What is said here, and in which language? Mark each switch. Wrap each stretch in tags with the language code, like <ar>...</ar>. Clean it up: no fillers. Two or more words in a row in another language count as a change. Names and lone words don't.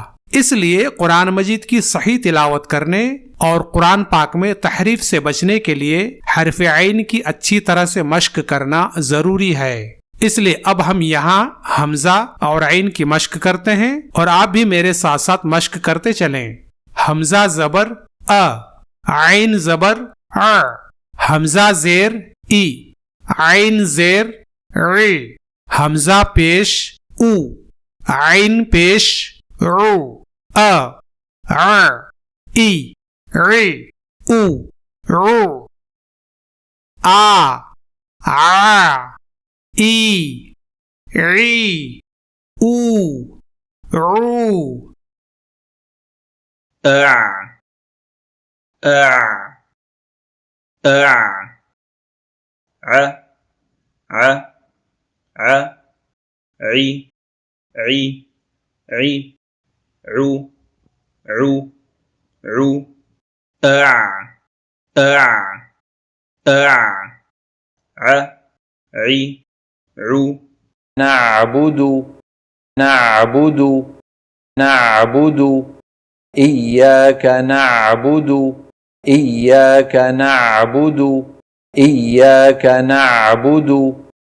<ur>اس لیے قرآن مجید کی صحیح تلاوت کرنے اور قرآن پاک میں تحریف سے بچنے کے لیے حرف عین کی اچھی طرح سے مشق کرنا ضروری ہے۔ اس لیے اب ہم یہاں حمزہ اور عین کی مشق کرتے ہیں اور آپ بھی میرے ساتھ ساتھ مشق کرتے چلیں۔ حمزہ زبر عین زبر حمزہ زیر ای، عین زیر ری، حمزہ پیش او، عین پیش رو، ای ری او رو، ای ری او رو، عی عی عی عو عو عو عی عو</ur> <ar>نعبد نعبد نعبد إياك نعبد إياك نعبد إياك نعبد</ar>